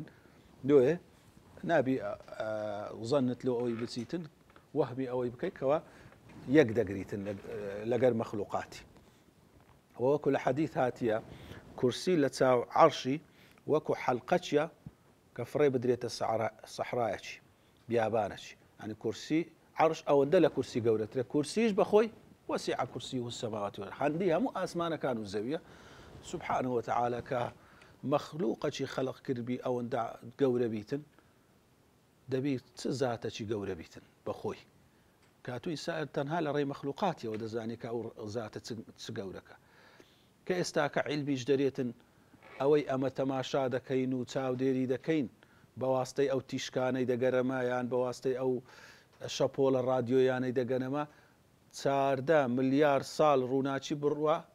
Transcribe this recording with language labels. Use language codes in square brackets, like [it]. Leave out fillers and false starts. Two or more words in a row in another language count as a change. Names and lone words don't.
[ckb] دوێ نابی زەنت لۆ ئەوەی بچیتن وەهمی ئەوەی بکەیت کەوا یەک دەگریتن لەگەر مەخلوقاتی. وەکو لە حەدیث هاتیە کورسی لە چاو عەرشی وەکو حەلقەچیە کە فڕێ بدرێتە سەحرایەکی بیابانەکی، ینی کورسی عەرش ئەوەندە لە کورسی گەورەترە، کورسیش بەخۆی [ar] وسع كرسيه السماوات والأرض، [ckb] هەندی هەموو ئاسمانەکان و زەویە [ar] سبحانه وتعالى [ckb] کە مەخلوقەکی خەلق کردبی ئەوەندە گەورە بیتن، دەبی چ زاتەکی گەورە بیتن بەخۆی، کاتووی سائر تەنها لە ڕێی مەخلوقاتیەوە دەزانی کە ئەو زاتە چ گەورەکە، کە ئێستا کە عیلمیش دەرێتن ئەوەی ئەمە تەماشا دەکەین و چاودێری دەکەین بە واستەی ئەو تیشکانەی دەگەرەمە یان بە واستەی ئەو شەپۆلە ڕادیۆیانەی دەگەنەمە 14 ملیار ساڵ ڕووناچی بڕوە